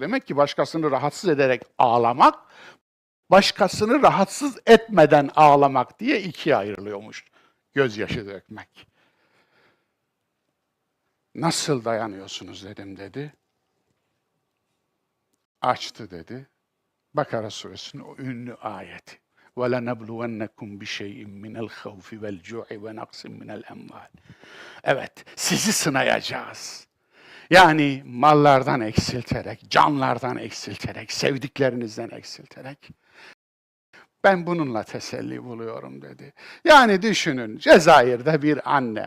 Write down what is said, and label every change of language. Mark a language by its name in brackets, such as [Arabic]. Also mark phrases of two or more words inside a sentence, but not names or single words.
[Turkish] Demek ki başkasını rahatsız ederek ağlamak, başkasını rahatsız etmeden ağlamak diye 2'ye ayrılıyormuş. Gözyaşı dökmek. Nasıl dayanıyorsunuz dedim dedi. Açtı dedi. Bakara suresinin o ünlü ayeti. [Arabic] وَلَنَبْلُوَنَّكُمْ بِشَيْءٍ مِنَ الْخَوْفِ وَالْجُوعِ وَنَقْصٍ مِنَ الْاَمْوَالِ. [Turkish] Evet, sizi sınayacağız. Yani mallardan eksilterek, canlardan eksilterek, sevdiklerinizden eksilterek. Ben bununla teselli buluyorum dedi. Yani düşünün, Cezayir'de bir anne.